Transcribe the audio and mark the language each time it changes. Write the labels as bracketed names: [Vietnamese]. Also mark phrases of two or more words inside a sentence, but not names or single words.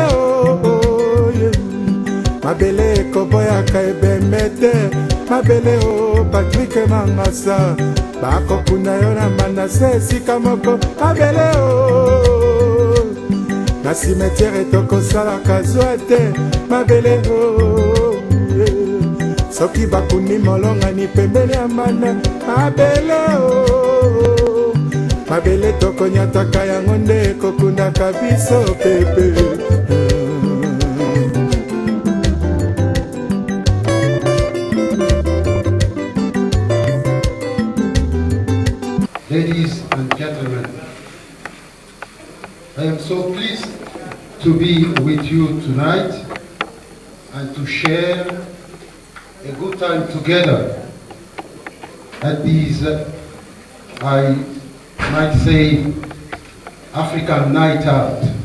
[Lingala] o mabele ekoboyaka ebembe te mabele o Patrick Mangasa bakokuna yo na manase esika moko mabele o na cimetière tokosalaka zwa te mabele o soki bakuni molongani pembeni ya mana mabele o mabele tokonyataka yango nde ekokundaka biso pepe. [English] Ladies and gentlemen, I am so pleased to be with you tonight and to share a good time together at these, I might say, African Night Out,